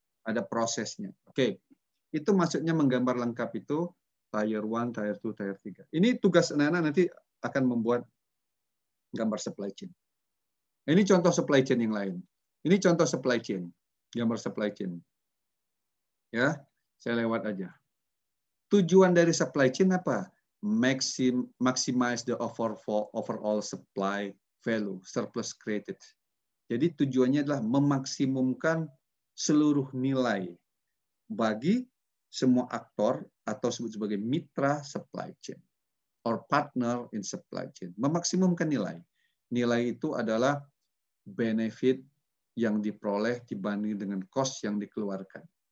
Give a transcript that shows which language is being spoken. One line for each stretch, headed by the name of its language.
Indonesian: Ada prosesnya. Oke. Itu maksudnya menggambar lengkap itu tier 1, tier 2, tier 3. Ini tugas anak-anak nanti akan membuat gambar supply chain. Ini contoh supply chain yang lain. Ini contoh supply chain, gambar supply chain. Ya, saya lewat aja. Tujuan dari supply chain apa?
English: Maximize the overall supply value, surplus created.
Indonesian: Jadi tujuannya adalah memaksimumkan seluruh nilai bagi semua aktor atau sebut sebagai mitra supply chain
English: or partner in supply chain.
Indonesian: Memaksimumkan nilai. Nilai itu adalah benefit yang diperoleh dibanding dengan cost yang dikeluarkan.